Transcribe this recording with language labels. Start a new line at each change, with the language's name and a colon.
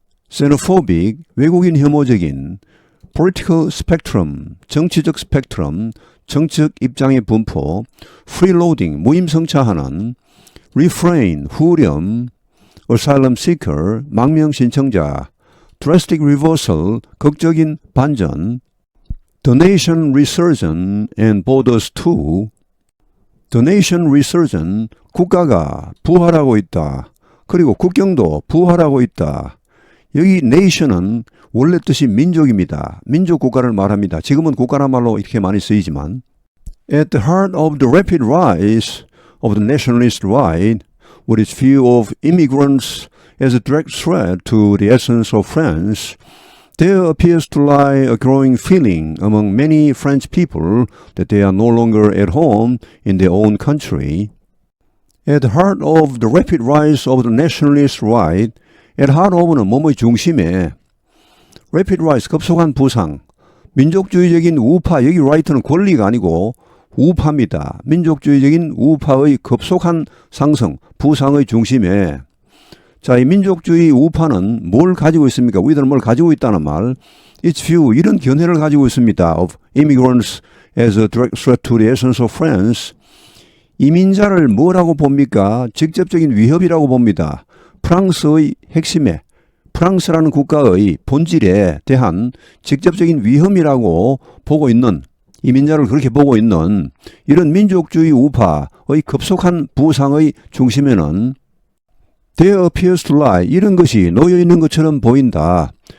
English: xenophobic,
Korean: 외국인 혐오적인,
English: political spectrum,
Korean: 정치적 스펙트럼, 정치적 입장의 분포,
English: freeloading,
Korean: 무임승차하는,
English: refrain,
Korean: 후렴,
English: asylum seeker,
Korean: 망명 신청자,
English: drastic reversal,
Korean: 극적인 반전,
English: the nation resurgent and borders too. The nation resurgent,
Korean: 국가가 부활하고 있다. 그리고 국경도 부활하고 있다. 여기 nation은 원래 뜻이 민족입니다. 민족 국가를 말합니다. 지금은 국가란 말로 이렇게 많이 쓰이지만
English: At the heart of the rapid rise of the nationalist right, with its view of immigrants as a direct threat to the essence of France, there appears to lie a growing feeling among many French people that they are no longer at home in their own country. At the heart of the rapid rise of the nationalist right, at heart of는
Korean: 뭐뭐의 중심에,
English: rapid rise,
Korean: 급속한 부상, 민족주의적인 우파,
English: 여기 right는
Korean: 권리가 아니고 우파입니다. 민족주의적인 우파의 급속한 상승, 부상의 중심에, 자, 이 민족주의 우파는 뭘 가지고 있습니까? 우리들은 뭘 가지고 있다는 말.
English: Its view,
Korean: 이런 견해를 가지고 있습니다.
English: Of immigrants as a direct threat to the essence of France.
Korean: 이민자를 뭐라고 봅니까? 직접적인 위협이라고 봅니다. 프랑스의 핵심에, 프랑스라는 국가의 본질에 대한 직접적인 위험이라고 보고 있는, 이민자를 그렇게 보고 있는 이런 민족주의 우파의 급속한 부상의 중심에는
English: There appears to lie,
Korean: 이런 것이 놓여 있는 것처럼 보인다.